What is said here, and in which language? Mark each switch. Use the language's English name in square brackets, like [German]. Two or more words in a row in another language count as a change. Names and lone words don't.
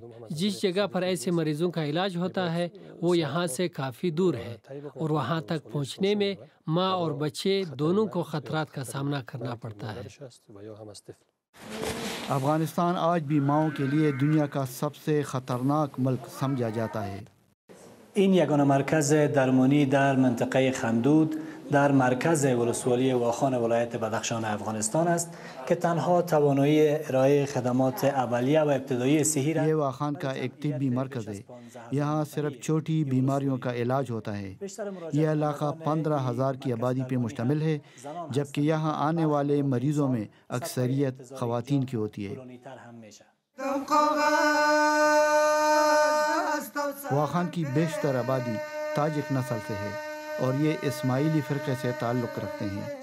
[Urdu] جس جگہ پر ایسے مریضوں کا علاج ہوتا ہے وہ یہاں سے کافی دور ہے اور وہاں تک پہنچنے میں ماں اور بچے دونوں کو خطرات کا سامنا کرنا پڑتا ہے۔ افغانستان آج بھی ماؤں کے لیے دنیا کا سب سے خطرناک ملک سمجھا جاتا ہے۔ [Persian] این یگانه مرکز درمانی در منطقه خمدود در مرکز ولسوالی واخان ولایت بدخشان افغانستان است که تنها توانایی ارائه خدمات اولیه و ابتدایی صحی را [Urdu] یہ واخان کا ایک طبی مرکز ہے، یہاں صرف چھوٹی بیماریوں کا علاج ہوتا ہے۔ یہ علاقہ 15,000 کی آبادی پہ مشتمل ہے، جبکہ یہاں آنے والے مریضوں میں اکثریت خواتین کی ہوتی ہے۔ واخان کی بیشتر آبادی تاجک نسل سے ہے اور یہ اسماعیلی فرقے سے تعلق رکھتے ہیں۔